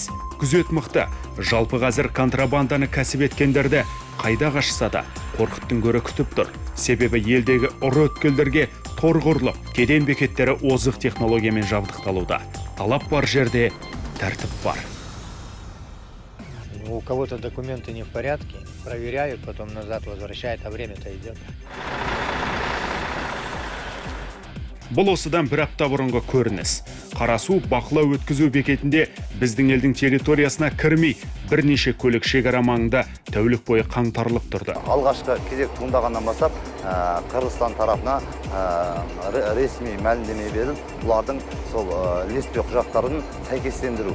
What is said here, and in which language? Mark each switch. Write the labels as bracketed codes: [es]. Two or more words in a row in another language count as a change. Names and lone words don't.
[kk] Күзет мықты. Жалпы қазір контрабанданы кәсіп еткендерді қайда қашса да қорқыттың көрі күтіп тұр. Себебі елдегі ұры өткелдерге тор құрылып, кеден бекеттері озық технологиямен жабдықталуда. Талап бар жерде тәртіп бар. [ru] У кого-то документы не в порядке, проверяют, потом назад возвращают, а время-то идет. [kk] Бұл осыдан бір апта бұрынғы көрініс. Қарасу бақылау өткізу бекетінде біздің елдің территориясына кірмей, бірнеше көлік шекара маңында тәулік бойы қаңтарылып тұрды. Алғашқы кезек туындағаннан бастап Қырғызстан тарапына ресми мәлімдеме беріліп, бұлардың сол ілеспе құжаттарын сәйкестендіру.